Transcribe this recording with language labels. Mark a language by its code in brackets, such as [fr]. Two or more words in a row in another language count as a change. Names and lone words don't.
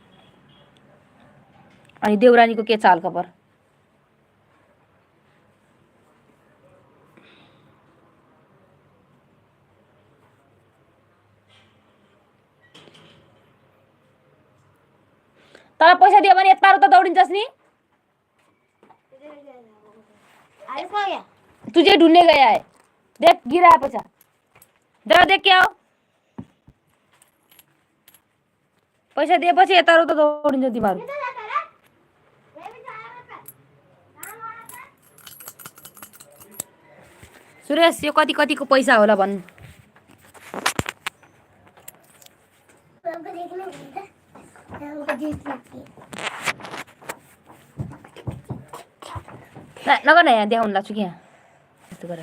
[ne] अनि देउरानीको के चाल खबर? तर पैसा दियो भने यतारो त दौडिन्छस् नि। [hi] तुझे ढूंढने गया है, देख गिरा है पैसा, जरा देख क्या हो। [ne] पैसा दिएपछि यतारो त दौडिन्छ तिमीहरू। सुरेश यो कति कतिको पैसा होला भन्नु? नगर न, यहाँ देखाउनु लाग्छु कि यहाँ यस्तो गरेर।